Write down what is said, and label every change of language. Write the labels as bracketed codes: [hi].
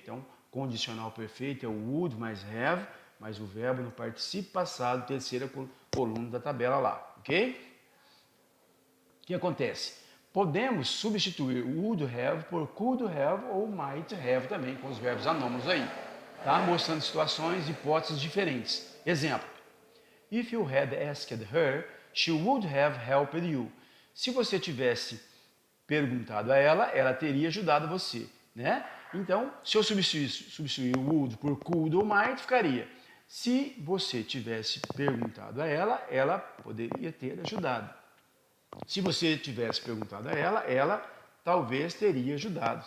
[pt] Então, condicional perfeito é o would mais have mais o verbo no particípio passado, terceira coluna da tabela lá, ok? O que acontece? Podemos substituir would have por could have ou might have também, com os verbos anômalos aí, tá? Mostrando situações, hipóteses diferentes. Exemplo. [en] If you had asked her, she would have helped you. [pt] Se você tivesse perguntado a ela, ela teria ajudado você, né? Então, se eu substituir o would por could ou might, ficaria. Se você tivesse perguntado a ela, ela poderia ter ajudado. Se você tivesse perguntado a ela, ela talvez teria ajudado.